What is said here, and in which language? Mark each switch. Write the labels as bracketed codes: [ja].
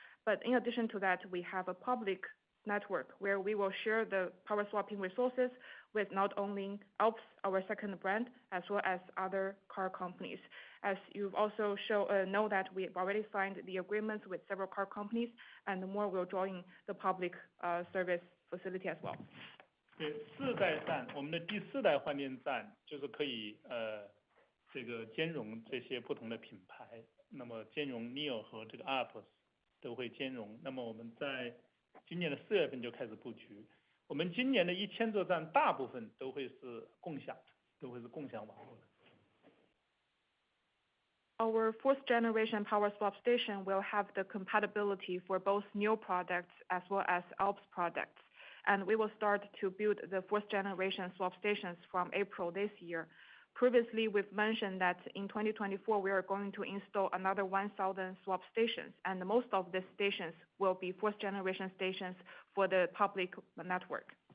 [en] But in addition to that, we have a public network where we will share the power swapping resources with not only Alps, our second brand, as well as other car companies. As you've also know that we've already signed the agreements with several car companies, and more will join the public service facility as well. [zh] 对，4代站，我们的第4代换电站就是可以这个兼容这些不同的品牌，那么兼容 Nio 和这个 Alps 都会兼容。那么我们在今年的4月份就开始布局，我们今年的1000座站大部分都会是共享的，都会是共享网络的。 [en] Our fourth generation power swap station will have the compatibility for both new products as well as Alps products. And we will start to build the fourth generation swap stations from April this year. Previously, we've mentioned that in 2024, we are going to install another 1,000 swap stations, and most of the stations will be fourth generation stations for the public network.